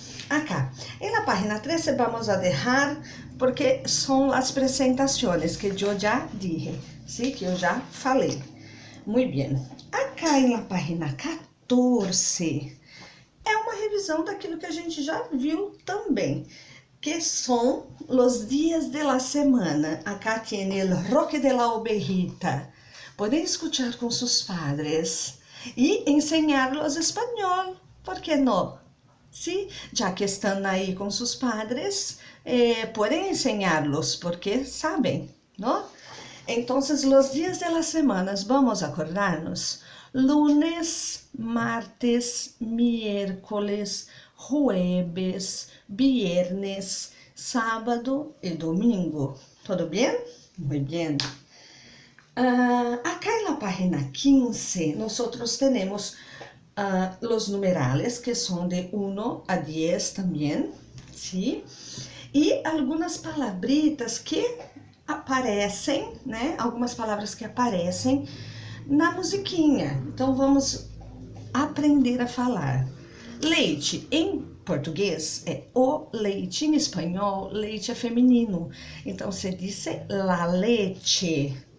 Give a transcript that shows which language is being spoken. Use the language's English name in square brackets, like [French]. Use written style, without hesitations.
[Spanish] Acá, en la página 13 vamos a dejar porque son las presentaciones que yo ya dije, ¿sí? [Portuguese] Que eu já falei. [Spanish] Muy bien. Acá en la página 14 [Portuguese] é uma revisão daquilo que a gente já viu também, [Spanish] que son los días de la semana. Acá tiene el roque de la ovejita. Pueden escuchar con sus padres y enseñarlos español, ¿por qué no? Sí, ya que están ahí con sus padres, pueden enseñarlos porque saben, ¿no? Entonces, los días de las semanas, vamos a acordarnos: lunes, martes, miércoles, jueves, viernes, sábado y domingo. ¿Todo bien? Muy bien. Acá en la página 15, nosotros tenemos los numerales, que son de 1 a 10 también, ¿sí? Y algunas palabritas que aparecem, né? [Portuguese] Algumas palavras que aparecem na musiquinha. Então, vamos aprender a falar. Leite, em português, é o leite. Em espanhol, leite é feminino. Então, você disse la leche.